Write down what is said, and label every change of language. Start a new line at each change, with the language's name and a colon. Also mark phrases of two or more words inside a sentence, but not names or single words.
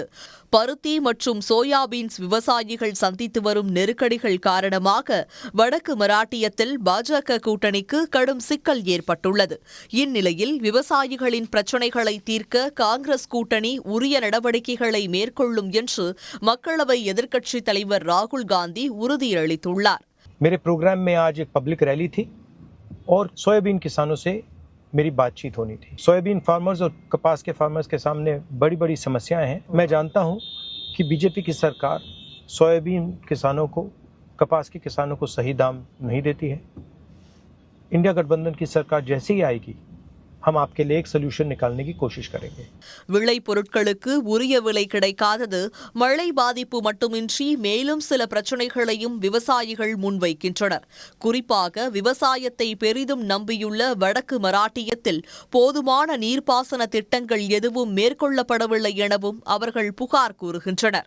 Tamil: பருத்தி மற்றும் சோயாபீன்ஸ் விவசாயிகள் சந்தித்து வரும் நெருக்கடிகள் காரணமாக வடக்கு மராட்டியத்தில் பாஜக கூட்டணிக்கு கடும் சிக்கல் ஏற்பட்டுள்ளது. இந்நிலையில் விவசாயிகளின் பிரச்சினைகளை தீர்க்க காங்கிரஸ் கூட்டணி உரிய நடவடிக்கைகளை மேற்கொள்ளும் என்று மக்களவை எதிர்க்கட்சித் தலைவர் ராகுல் காந்தி உறுதியளித்துள்ளார்.
Hindi: मेरे प्रोग्राम में आज एक पब्लिक रैली थी और सोयाबीन किसानों से मेरी बातचीत होनी थी.
English: soybean farmers
Hindi: और कपास के फार्मर्स के सामने बड़ी समस्याएं हैं. मैं जानता हूं कि बीजेपी की सरकार सोयाबीन किसानों को, कपास के किसानों को सही दाम नहीं देती है. इंडिया गठबंधन की सरकार जैसे ही आएगी, हम आपके लिए एक सोल्यूशन निकालने की कोशिश करेंगे.
Tamil: விளை பொருட்களுக்கு உரிய விலை கிடைக்காதது மழை பாதிப்பு மட்டுமின்றி மேலும் சில பிரச்சினைகளையும் விவசாயிகள் முன்வைக்கின்றனர். குறிப்பாக விவசாயத்தை பெரிதும் நம்பியுள்ள வடக்கு மராட்டியத்தில் போதுமான நீர்ப்பாசன திட்டங்கள் எதுவும் மேற்கொள்ளப்படவில்லை எனவும் அவர்கள் புகார் கூறுகின்றனர்.